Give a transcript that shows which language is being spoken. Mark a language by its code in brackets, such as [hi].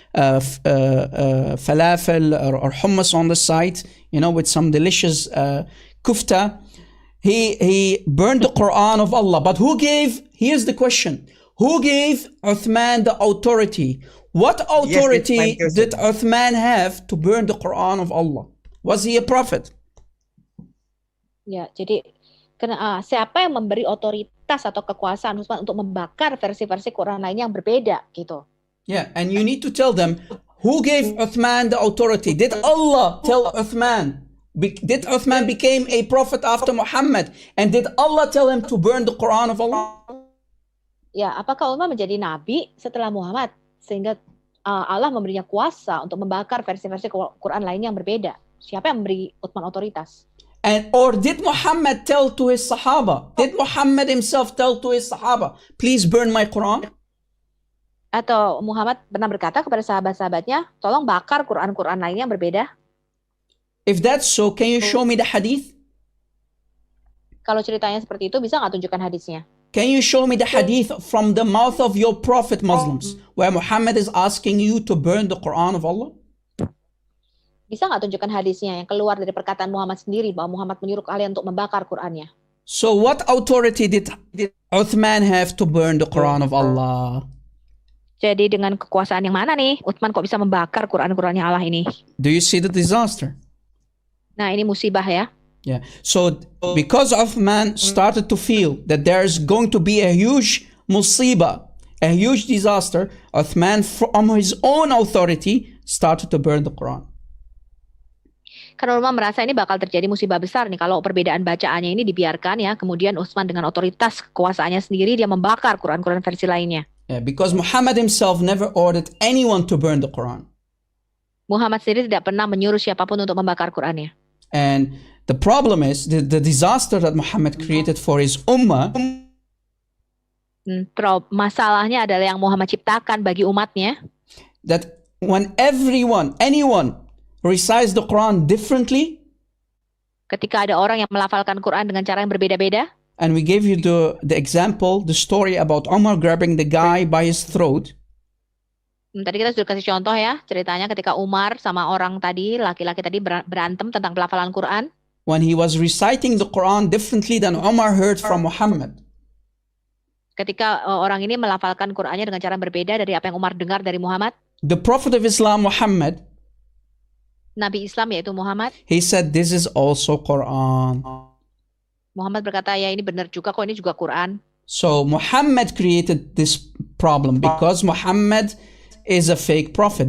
[en] falafel or hummus on the side, with some delicious kufta. He burned the Quran of Allah. But here's the question, who gave Uthman the authority? What authority did Uthman have to burn the Quran of Allah? Was he a prophet? [id] Ya, jadi siapa yang memberi otoritas atau kekuasaan Utsman untuk membakar versi-versi Quran lainnya yang berbeda gitu. [en] Yeah, and you need to tell them who gave Uthman the authority. Did Allah tell Uthman? Did Uthman became a prophet after Muhammad? And did Allah tell him to burn the Quran of Allah? [id] Ya, apakah Utsman menjadi nabi setelah Muhammad sehingga Allah memberinya kuasa untuk membakar versi-versi Quran lainnya yang berbeda? Siapa yang memberi Utsman otoritas? [en] Or did Muhammad tell to his Sahaba? Did Muhammad himself tell to his Sahaba, please burn my Quran? [id] Atau Muhammad pernah berkata kepada sahabat-sahabatnya, tolong bakar Quran-Quran lainnya yang berbeda? [en] If that's so, can you show me the hadith? [id] Kalau ceritanya seperti itu, bisa nggak tunjukkan hadisnya? [en] Can you show me the hadith from the mouth of your prophet Muslims, where Muhammad is asking you to burn the Quran of Allah? [id] Bisa nggak tunjukkan hadisnya yang keluar dari perkataan Muhammad sendiri bahwa Muhammad menyuruh kalian untuk membakar Qurannya? [en] So what authority did Uthman have to burn the Quran of Allah? [id] Jadi dengan kekuasaan yang mana nih Utsman kok bisa membakar Quran-Qurannya Allah ini? [en] Do you see the disaster? [id] Nah, ini musibah ya. [en] Yeah. So because Uthman started to feel that there's going to be a huge musibah, a huge disaster, Uthman from his own authority started to burn the Quran. [id] Karena Utsman merasa ini bakal terjadi musibah besar nih kalau perbedaan bacaannya ini dibiarkan ya, kemudian Utsman dengan otoritas kekuasaannya sendiri dia membakar Quran-Quran versi lainnya. [en] Yeah, because Muhammad himself never ordered anyone to burn the Quran. [id] Muhammad sendiri tidak pernah menyuruh siapapun untuk membakar Qurannya. [en] And the problem is the disaster that Muhammad created for his ummah. [id] Masalahnya adalah yang Muhammad ciptakan bagi umatnya. [en] That when anyone recites the Quran differently. [id] Ketika ada orang yang melafalkan Quran dengan cara yang berbeda-beda. [en] And we gave you the example, the story about Umar grabbing the guy by his throat. [id] Tadi kita sudah kasih contoh ya, ceritanya ketika Umar sama orang tadi, laki-laki tadi berantem tentang pelafalan Quran. [en] When he was reciting the Quran differently than Umar heard from Muhammad. [id] Ketika orang ini melafalkan Qurannya dengan cara berbeda dari apa yang Umar dengar dari Muhammad. [en] The Prophet of Islam, Muhammad, [id] Nabi Islam yaitu Muhammad, [en] he said this is also Quran. [id] Muhammad berkata ya ini benar juga kok, ini juga Quran. [en] So Muhammad created this problem because Muhammad is a fake prophet.